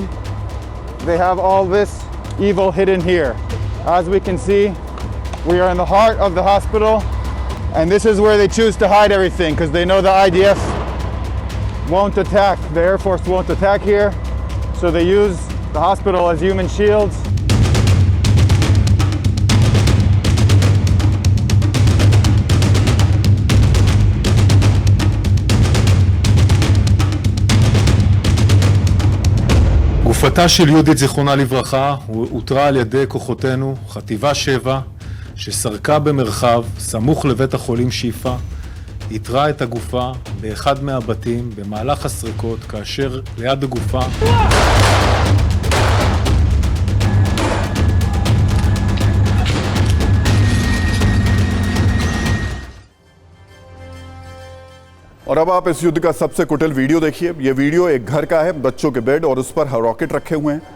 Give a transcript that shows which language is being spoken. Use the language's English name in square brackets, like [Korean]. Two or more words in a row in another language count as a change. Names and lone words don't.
[English] They have all this evil hidden here. As we can see, we are in the heart of the hospital, and this is where they choose to hide everything because they know the IDF won't attack, the Air Force won't attack here, so they use the hospital as human shields. [Hebrew] גופתה של יהודית זיכרונה לברכה הותרה על ידי כוחותינו, חטיבה 7, שסרקה במרחב סמוך לבית החולים שיפה, איתרה את הגופה באחד מהבתים במהלך הסריקות, כאשר ליד הגופה [Hindi] और अब आप इस युद्ध का सबसे कुटिल वीडियो देखिए। ये वीडियो एक घर का है, बच्चों के बेड और उस पर रॉकेट रखे हुए हैं।